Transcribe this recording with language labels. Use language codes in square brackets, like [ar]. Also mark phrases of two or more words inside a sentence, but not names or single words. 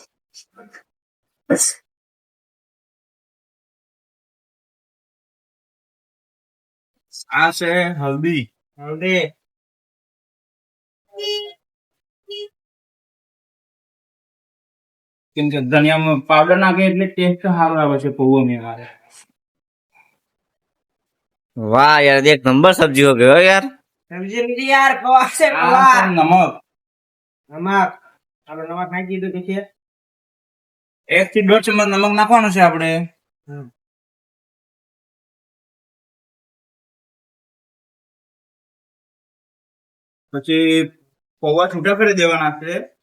[gu] આ છે હલ્દી. હલ્દી કેમ કે ધનિયામાં પાવડર નાખે એટલે ટેસ્ટ સારો આવે છે પૌવા में. [hi] वाह यार एक नंबर सब्जी हो गयो यार. सब्जी नहीं यार पवा से पवा. [gu] नमक नमक આપણે નમક નાખી દીધું કે 1 થી 1.5 ચમચ નમક નાખવાનું છે આપણે. પછી પૌવા છૂટા કરી દેવાના છે.